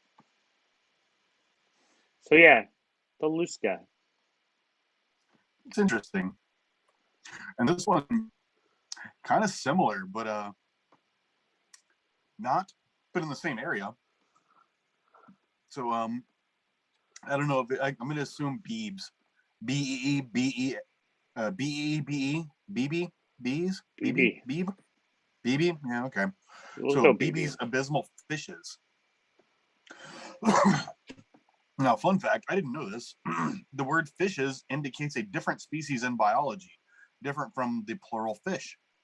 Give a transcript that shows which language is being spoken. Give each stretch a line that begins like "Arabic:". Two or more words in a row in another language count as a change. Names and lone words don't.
English: So yeah, the Luska. It's interesting, and this one kind of similar, but not, but in the same area. So I don't know if I'm going to assume Beebs, B-E-E-B-E, B-E-E-B-E, B-B, Bees, B-B, BB. Beeb, BB. Yeah, okay. We'll So go BB. BB's abysmal fishes. Now, fun fact, I didn't know this. The word fishes indicates a different species in biology, different from the plural fish.